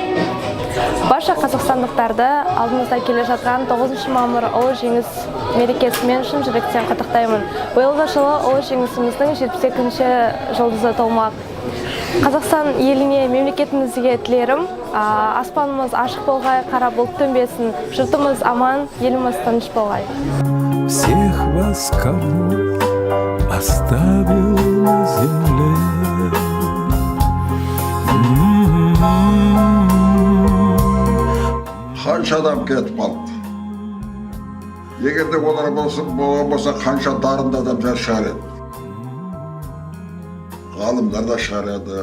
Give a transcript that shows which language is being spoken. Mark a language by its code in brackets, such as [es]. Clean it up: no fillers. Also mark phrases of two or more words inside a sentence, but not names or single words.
[kk] Барша қазақстандықтарды алдымызда келе жатқан 9 мамыр ұлы жеңіс мерекесімен шын жүректен құттықтаймын. Биылғы жылы ұлы жеңісіміздің 72-ші жұлдызы толмақ. Қазақстан еліне, мемлекетімізге тілерім, аспанымыз ашық болғай, қара бұлт төнбесін, жұртымыз аман, еліміз тыныш болғай. [ru] Всех вас, кого оставил на земле, [kk] қанша адам кетіп қалды. Егерде олар болса, қанша дарынды адамдар шығар еді. Ғалымдар да шығар еді.